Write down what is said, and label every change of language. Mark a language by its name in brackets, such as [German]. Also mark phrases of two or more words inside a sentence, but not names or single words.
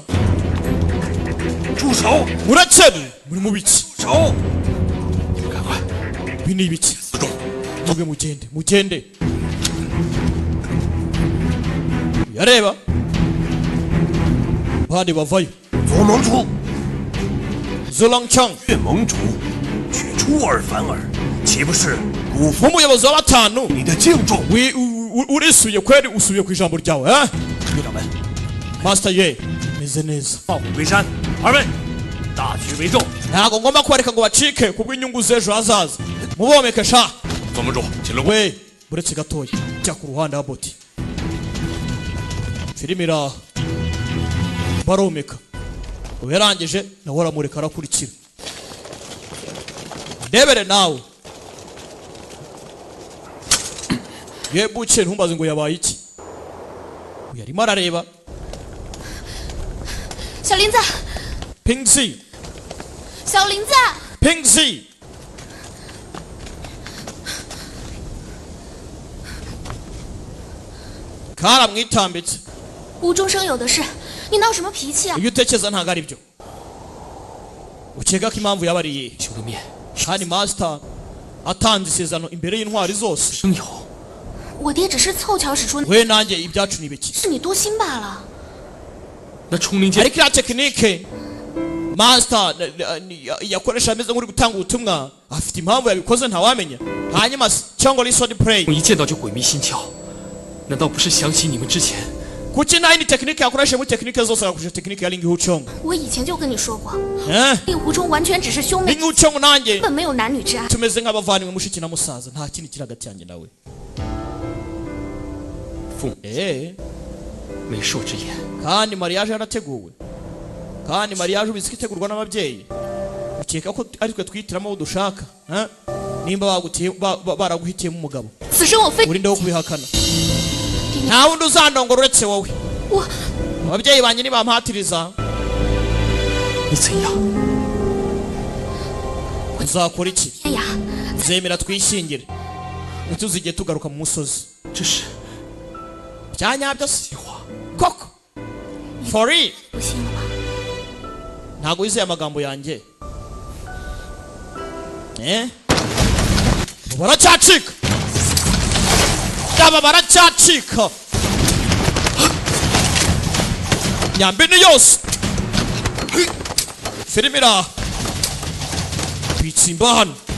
[Chinese] 住手！ [Kinyarwanda] murakire muri mu biki [Chinese] 手！ [Kinyarwanda] bini ibiki muge mugende yareba bandi bavayo [Chinese] 左盟主， Zulangchang 越盟主，却出尔反尔，岂不是辜负 [Kinyarwanda] umuyobozi wa batanu [Chinese] 你的敬重？ [Kinyarwanda] urisuye kweli usubiye ku ijambo ryawe [Chinese] 队长们， [Kinyarwanda] Master ye meze neza [Chinese] 抱虎归山，二位，大局为重。 [Kinyarwanda] ntago ngomba kubareka ngo bacike kubw'inyungu z'ejo hazaza mubomeke sha [Chinese] 左盟主，请留步。 [Kinyarwanda] we buretse gatoya jya ku ruhande ha boti filime ira baromeka ubu yarangije nawe aramureka arakurikira ndebere nawe yebuke ntumbaze ngo yabaye iki uyu arimo arareba [Chinese] 小林子， Pingzi 小林子， [Kinyarwanda] Pingzi karamwitambitse [Chinese] 无中生有的事，你闹什么脾气啊？ [Kinyarwanda] ibyo utekereza ntabwo ari byo ukeka ko impamvu yaba ari iyihe [Chinese] 兄的面 [Kinyarwanda] kandi master atanze isezerano imbere y'intwari zose [Chinese] 生有，我爹只是凑巧使出， [Kinyarwanda] we nanjye ibyacu ni biki [Chinese] 是你多心罢了。那冲灵剑 [Kinyarwanda] ariko iriya tekinike master yakoresha ameze nk'uri gutanga ubutumwa afite impamvu yabikoze ntawamenya hanyuma cyangwa ari [English] sword play [Chinese] 一见到就鬼迷心窍，难道不是想起你们之前？ [Kinyarwanda] kuki nta yindi tekinike yakoresha muri tekinike zose agakoresha tekinike ya Ling Huchong [Chinese] 我以前就跟你说过， eh 令狐冲完全只是兄妹， Ling [Kinyarwanda] Huchong nanjye [Chinese] 根本没有男女之爱。 [Kinyarwanda] tumeze nk'abavandimwe mushiki na musaza nta kindi kiri hagati yanjye nawe [Chinese] 父母 媒妁之言， [Kinyarwanda] kandi mariage yarateguwe kandi mariage ubizi ko itegurwa n'ababyeyi ukeka ko ari twe twihitiramo abo dushaka nimba baraguhitiyemo umugabo [Chinese] 此生我非 [Kinyarwanda] urinde wo kubihakana nta wundi uzandongora uretse wowe [Chinese] 我 [Kinyarwanda] ababyeyi banjye nibampatiriza [Chinese] 你怎样？ [Kinyarwanda] uzakora iki [Chinese] 天涯， [Kinyarwanda] zemera twishyingire ntituzigere tugaruka mu musozi [Chinese] 这是 [Kinyarwanda] bya nyabyo se [Chinese] 计划。 [Kinyarwanda] koko [English] for real [Chinese] 不信了吧？ [Kinyarwanda] ntabwo wizeye amagambo yanjye baracyacika aba baracyacika nyambini yose filime iraha bitsimba hano